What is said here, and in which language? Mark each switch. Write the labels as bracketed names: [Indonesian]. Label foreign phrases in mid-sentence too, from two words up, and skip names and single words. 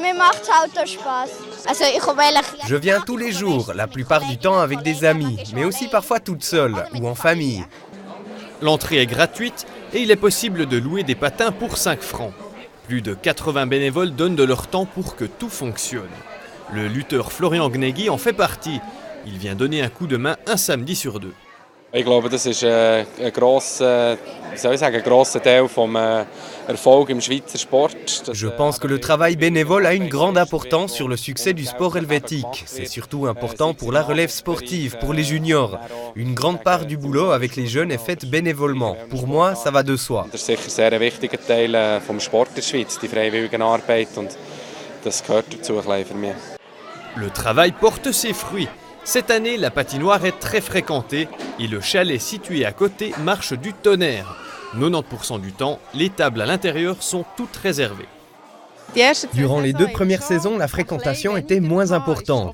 [French] Je viens tous les jours, la plupart du temps avec des amis, mais aussi parfois toute seule ou en famille. L'entrée est gratuite et il est possible de louer des patins pour 5 francs. Plus de 80 bénévoles donnent de leur temps pour que tout fonctionne. Le lutteur Florian Gnegui en fait partie. Il vient donner un coup de main un samedi sur 2. [German] Ich glaube, das ist ein grosser Teil vom Erfolg im Schweizer Sport. [French] Je pense que le travail bénévole a une grande importance sur le succès du sport helvétique. C'est surtout important pour la relève sportive, pour les juniors. Une grande part du boulot avec les jeunes est faite bénévolement. Pour moi, ça va de soi. [German] Das ist sicher sehr ein wichtiger Teil vom Sport in der Schweiz, die Freiwilligenarbeit, und das gehört dazu für mich. [French] Le travail porte ses fruits. Cette année, la patinoire est très fréquentée et le chalet situé à côté marche du tonnerre. 90% du temps, les tables à l'intérieur sont toutes réservées. Durant les 2 premières saisons, la fréquentation était moins importante.